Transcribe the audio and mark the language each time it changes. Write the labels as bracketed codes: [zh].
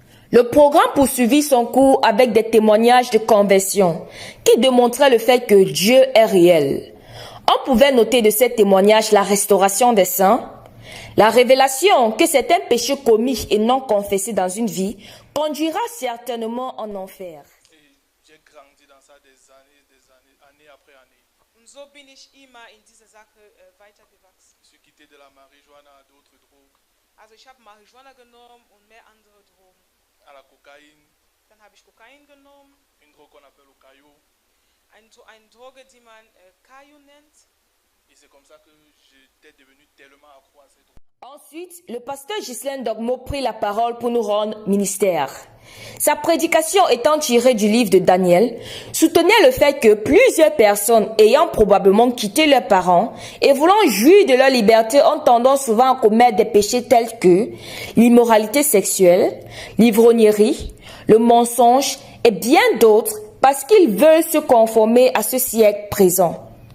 [fr] Le programme poursuivit son cours avec des témoignages de conversion qui démontraient le fait que Dieu est réel. On pouvait noter de ces témoignages la restauration des saints, la révélation que certains péchés commis et non confessés dans une vie conduira certainement en enfer. J'ai grandi dans ça des années, année après année. [de] Und so bin ich immer in dieser Sache weitergewachsen. [fr] Je suis quitté de la marijuana à d'autres drogues. [de] Also ich habe Marihuana genommen und mehr andere Drogen. [fr] À la cocaïne. [de] Dann habe ich Kokain genommen. [fr] Une drogue qu'on appelle le caillou. [de] Eine Droge, die man Caillou nennt. [fr] Et c'est comme ça que j'étais devenu tellement accro à ces drogues. Ensuite, le pasteur Ghislain Dongmo prit la parole pour nous rendre ministère. Sa prédication étant tirée du livre de Daniel, soutenait le fait que plusieurs personnes ayant probablement quitté leurs parents et voulant jouir de leur liberté ont tendance souvent à commettre des péchés tels que l'immoralité sexuelle, l'ivrognerie, le mensonge et bien d'autres parce qu'ils veulent se conformer à ce siècle présent.